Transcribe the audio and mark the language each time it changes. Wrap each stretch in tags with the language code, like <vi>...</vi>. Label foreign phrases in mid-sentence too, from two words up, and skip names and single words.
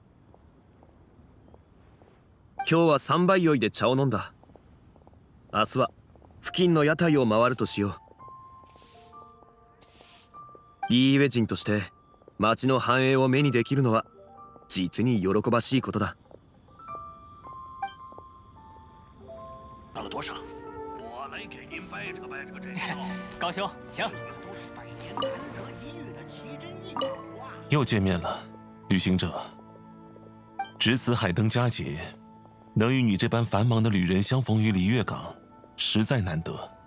<ja>今日は3杯酔いで茶を飲んだ。明日は付近の屋台を回るとしよう。リーウェ人として町の繁栄を目にできるのは実に喜ばしいことだ。</ja> <zh>到了多少？我来给您掰扯掰扯这个。高兄，请。都是百年难得一遇的奇珍异宝啊！又见面了，旅行者。值此海灯佳节，能与你这般繁忙的旅人相逢于璃月港，实在难得。</zh>